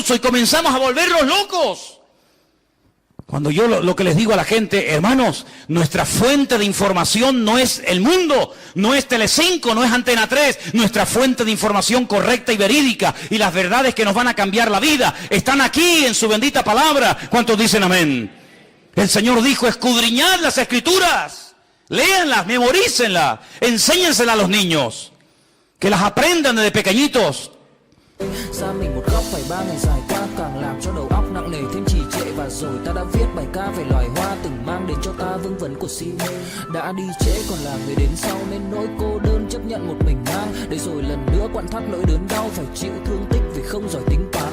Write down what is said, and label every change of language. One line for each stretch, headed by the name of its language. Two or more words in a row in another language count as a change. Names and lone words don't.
Spanish: Y comenzamos a volverlos locos. Cuando yo lo que les digo a la gente, hermanos, nuestra fuente de información no es el mundo, no es Telecinco, no es Antena 3, nuestra fuente de información correcta y verídica y las verdades que nos van a cambiar la vida están aquí en su bendita palabra. ¿Cuántos dicen amén? El Señor dijo, escudriñad las Escrituras, léanlas, memorícenlas, enséñenselas a los niños, que las aprendan desde pequeñitos.
Vietnamese: Xa mình một góc phải 3 ngày dài qua càng làm cho đầu óc nặng nề thêm trì trệ và rồi ta đã viết bài ca về loài hoa từng mang đến cho ta vương vấn của si mê. Đã đi trễ còn là người đến sau nên nỗi cô đơn chấp nhận một mình mang để rồi lần nữa quặn thắt nỗi đớn đau phải chịu thương tích vì không giỏi tính toán.